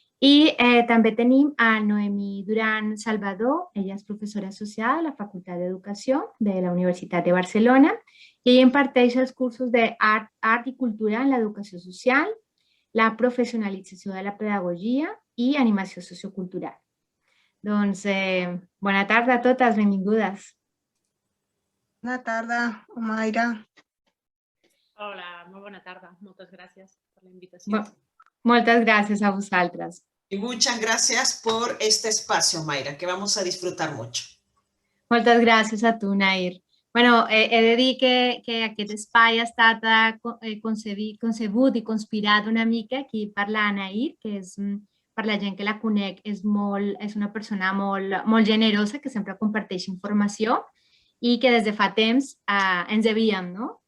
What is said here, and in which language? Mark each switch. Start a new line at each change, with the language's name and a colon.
Catalan: I també tenim a Noemí Duran Salvador, ella és professora associada a la Facultat d'Educació de la Universitat de Barcelona i ella imparteix els cursos d'art i cultura en l'educació social, la professionalització de la pedagogia i animació sociocultural. Doncs bona tarda a totes, benvingudes. Bona tarda, Mayra. Hola, molt bona tarda. Moltes gràcies per la invitació.
Spanish: Muchas gracias a vosotras. Y muchas gracias por este espacio, Mayra, que vamos a disfrutar mucho.
Catalan: Moltes gràcies a tu, Nair. Bueno, he de dir que aquest espai ha estat concebut i conspirat una mica aquí per la Nair, que és, per la gent que la conec, és una persona molt generosa, que sempre comparteix informació i que des de fa temps ens enviem, no?